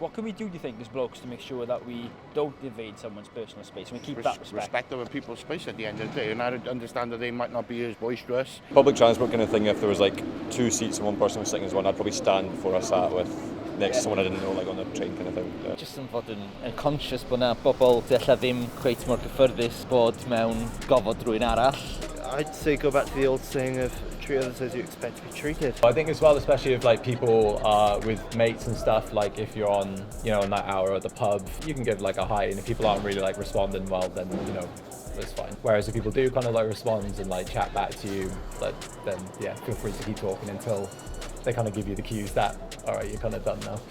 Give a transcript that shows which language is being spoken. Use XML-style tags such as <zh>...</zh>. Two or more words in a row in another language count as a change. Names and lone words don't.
<en>What can we do you think, as blokes, to make sure that we don't invade someone's personal space and we keep that respect? Respect other people's space at the end of the day, and I understand that they might not be as boisterous. Public transport kind of thing, if there was like 2 seats and one person was sitting as one, I'd probably stand before I sat with next to someone I didn't know, like on the train kind of thing. Yeah.</en> <cy>Just yn fod yn conscious bod na bobl ella ddim cweit mor gyffyrddus bod mewn gofod rhywun arall.</cy> <en>I'd say go back to the old saying of treat others as you expect to be treated. I think as well, especially if like people are with mates and stuff, like if you're on, you know, on that hour at the pub, you can give like a hi, and if people aren't really like responding well, then, you know, it's fine. Whereas if people do kind of like respond and like chat back to you, like, then yeah, feel free to keep talking until they kind of give you the cues that, all right, you're kind of done now.</en>